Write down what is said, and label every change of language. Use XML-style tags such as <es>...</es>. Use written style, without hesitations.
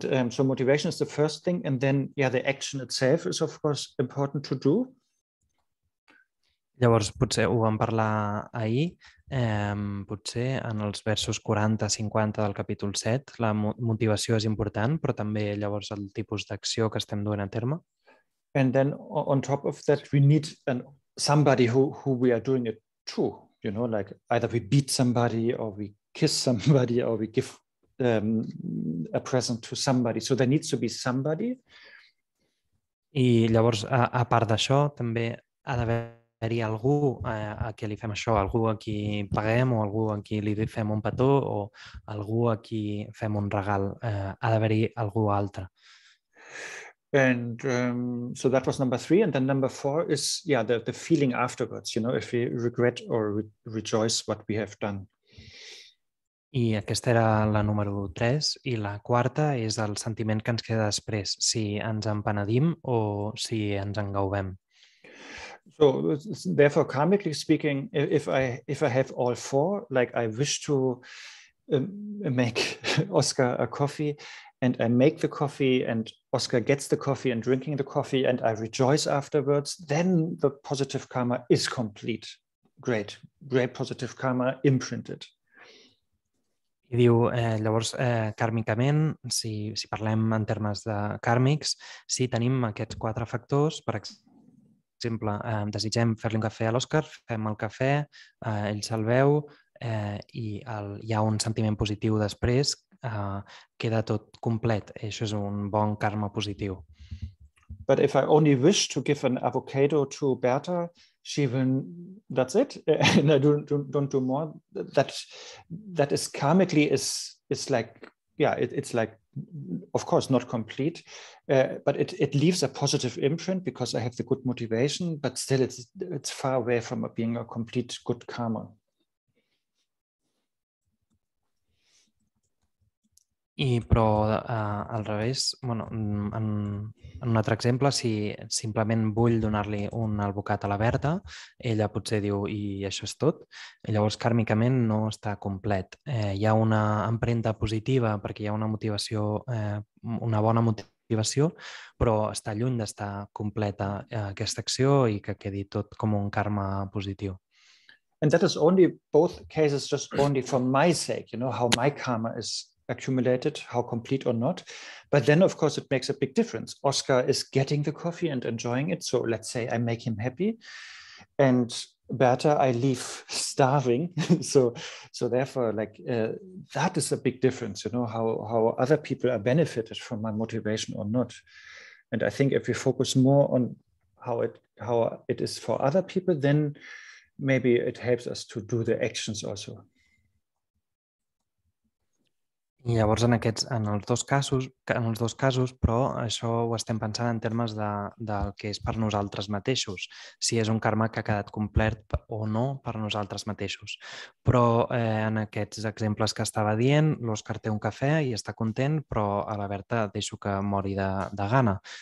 <en>So motivation is the first thing. And then, the action itself is, of course, important to do.</en> <ca>Llavors, potser ho vam parlar ahir, potser en els versos 40-50 del capítol 7, la motivació és important, però també llavors el tipus d'acció que estem duent a terme.</ca> <en>And then on top of that, we need somebody who we are doing it to, like either we beat somebody or we kiss somebody or we give a present to somebody. So there needs to be somebody.</en> <ca>I llavors, a part d'això, també ha d'haver-hi algú a qui li fem això, algú a qui paguem o algú a qui li fem un petó o algú a qui fem un regal. Ha d'haver-hi algú altre.</ca> <en>And so that was number 3. And then number 4 is, the feeling afterwards, if we regret or rejoice what we have done.</en> <ca>I aquesta era la número 3. I la quarta és el sentiment que ens queda després, si ens en penedim o si ens en gaudem.</ca> <en>So therefore, karmically speaking, if I have all 4, like I wish to make Oscar a coffee, and I make the coffee and Oscar gets the coffee and drinking the coffee and I rejoice afterwards, then the positive karma is complete. Great positive karma imprinted.</en> <ca>I diu, llavors, kàrmicament, si parlem en termes de kàrmics, si tenim aquests 4 factors, per exemple, desitgem fer-li un cafè a l'Òscar, fem el cafè, ell se'l veu i hi ha un sentiment positiu després, queda tot complet. Això és un bon karma positiu.</ca> <en>But if I only wish to give an avocado to Berta, she will, that's it, and I don't do more. That is karmically is like, it's like, of course, not complete, but it leaves a positive imprint because I have the good motivation, but still it's far away from being a complete good karma.</en> <ca>Però al revés, en un altre exemple, si simplement vull donar-li un albocat a la Berta, ella potser diu, i això és tot, i llavors kàrmicament no està complet. Hi ha una empremta positiva perquè hi ha una motivació, una bona motivació, però està lluny d'estar completa aquesta acció i que quedi tot com un karma positiu.</ca> <en>And that is only both cases just only for my sake, how my karma is accumulated, how complete or not. But then, of course, it makes a big difference. Oscar is getting the coffee and enjoying it. So let's say I make him happy. And Berta, I leave starving. So therefore, that is a big difference, how other people are benefited from my motivation or not. And I think if we focus more on how it is for other people, then maybe it helps us to do the actions also.</en> <ca>I llavors en els dos casos, però això ho estem pensant en termes del que és per nosaltres mateixos, si és un karma que ha quedat complet o no per nosaltres mateixos. Però en aquests exemples que estava dient, l'Òscar té un cafè i està content, però a la Berta deixo que mori de gana.</ca>